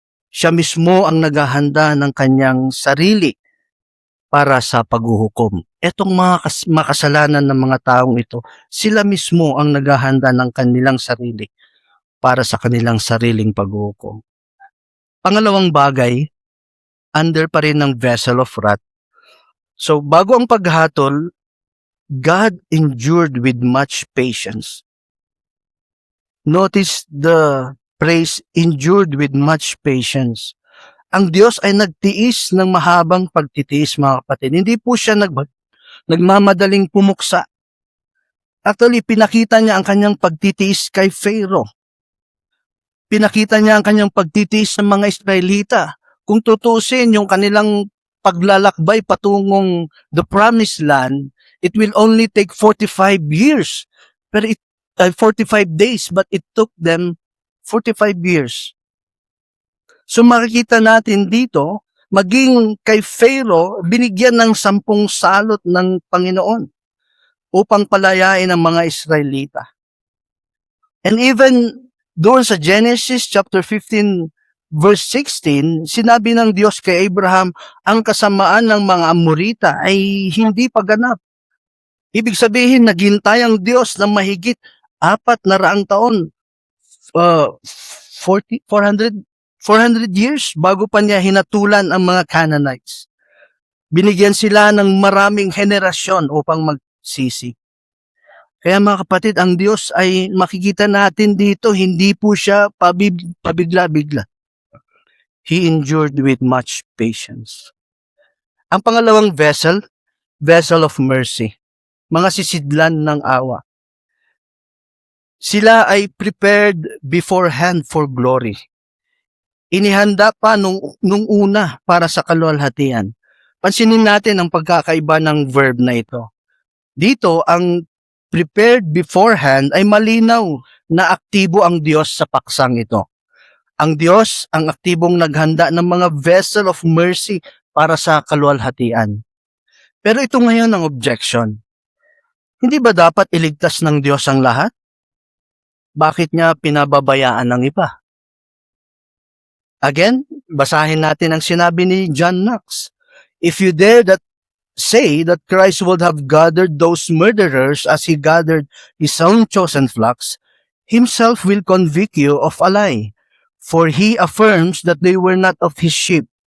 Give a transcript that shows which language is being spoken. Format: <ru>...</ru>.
<tl>Siya mismo ang naghahanda ng kanyang sarili para sa paghuhukom. Etong mga makasalanan ng mga taong ito, sila mismo ang naghahanda ng kanilang sarili para sa kanilang sariling paghuhukom. Pangalawang bagay, under pa rin ng vessel of wrath.</tl> <en>So,</en> <tl>bago ang paghatol,</tl> <en>God endured with much patience. Notice the phrase, endured with much patience.</en> <tl>Ang Diyos ay nagtiis ng mahabang pagtitiis, mga kapatid. Hindi po siya nagmamadaling pumuksa. Actually, pinakita niya ang kanyang pagtitiis kay Pharaoh. Pinakita niya ang kanyang pagtitiis sa mga Israelita. Kung tutusin yung kanilang paglalakbay patungong</tl> <en>the promised land, it will only take 45 years. Pero 45 days, but it took them 45 years.</en> <tl>So makikita natin dito, maging kay Pharaoh, binigyan ng 10 salot ng Panginoon upang palayain ang mga Israelita. And even doon sa Genesis chapter 15 verse 16, sinabi ng Diyos kay Abraham, ang kasamaan ng mga Amorita ay hindi paganap. Ibig sabihin, naghintay ang Diyos ng mahigit 400 taon, 400 years bago pa niya hinatulan ang mga Canaanites. Binigyan sila ng maraming henerasyon upang magsisi. Kaya mga kapatid, ang Diyos ay makikita natin dito, hindi po siya pabigla-bigla.</tl> <en>He endured with much patience.</en> <tl>Ang pangalawang vessel of mercy. Mga sisidlan ng awa. Sila ay</tl> <en>prepared beforehand for glory.</en> <tl>Inihanda pa nung una para sa kaluwalhatian. Pansinin natin ang pagkakaiba ng verb na ito. Dito, ang prepared beforehand ay malinaw na aktibo ang Diyos sa paksang ito. Ang Diyos ang aktibong naghanda ng mga vessel of mercy para sa kaluwalhatian. Pero ito ngayon ang objection. Hindi ba dapat iligtas ng Diyos ang lahat? Bakit niya pinababayaan ng iba? Again, basahin natin ang sinabi ni John Knox.</tl> <en>If you dare that say that Christ would have gathered those murderers as he gathered his own chosen flocks, himself will convict you of a lie, for he affirms that they were not of his sheep.</en>